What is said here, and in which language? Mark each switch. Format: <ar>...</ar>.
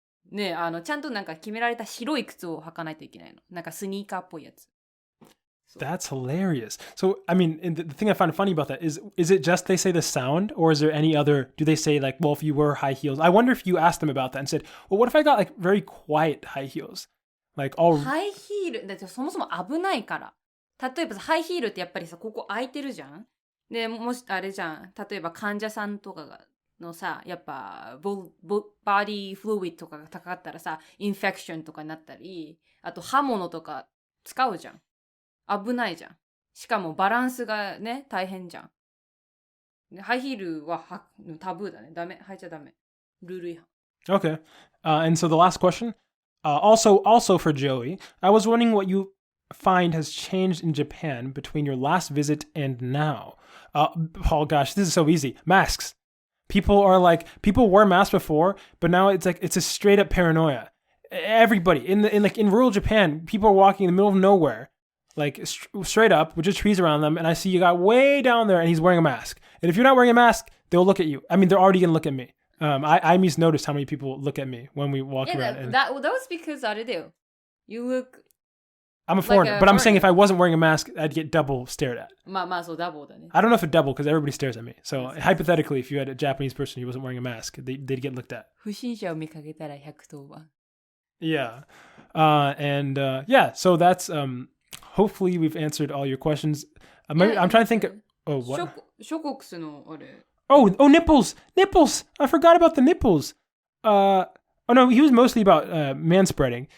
<ja>ね、ちゃんとなんか決められた白い靴を履かないといけないの。なんかスニーカーっぽいやつ。</ja> <en>That's hilarious. So, I mean, the thing I find funny about that is it just they say the sound, or is there any other, do they say like, well, if you wear high heels, I wonder if you asked them about that and said, well, what if I got like very quiet high heels? Like all...</en> <ja>ハイヒール、だってそもそも危ないから。例えばハイヒールってやっぱりさ、ここ空いてるじゃん。で、もしあれじゃん。例えば患者さんとかのさ、やっぱバディフルイッドとかが高かったらさ、インフェクションとかになったり、あと刃物とか使うじゃん。危ないじゃん。しかもバランスがね、大変じゃん。ハイヒールはタブーだね。ダメ。履いちゃダメ。ルール違反。</ja> <en>Okay. And so the last question, also for Joey, I was wondering what you find has changed in Japan between your last visit and now. Oh gosh, this is so easy. Masks. People wore masks before, but now it's a straight up paranoia. Everybody in rural Japan, people are walking in the middle of nowhere. Like straight up with just trees around them, and I see you got way down there and he's wearing a mask. And if you're not wearing a mask, they'll look at you. I mean, they're already gonna look at me. I just noticed how many people look at me when we walk around. That was because</en> <ja>あれだよ.</ja> <en>You look I'm a foreigner, but I'm saying if I wasn't wearing a mask, I'd get double stared at.</en> <ja>まあまあそう、ダボだね。</ja> <en>I don't know if it double because everybody stares at me. So hypothetically, if you had a Japanese person who wasn't wearing a mask, they'd get looked at.</en> <ja>不審者を見かけたら110番。</ja> <en>Yeah. Yeah, so that's, hopefully we've answered all your questions. I'm trying to think, oh, what?</en> <ja>ショコックスのあれ。</ja> <en>Oh, nipples! Nipples! I forgot about the nipples. Oh no, he was mostly about, manspreading.</en>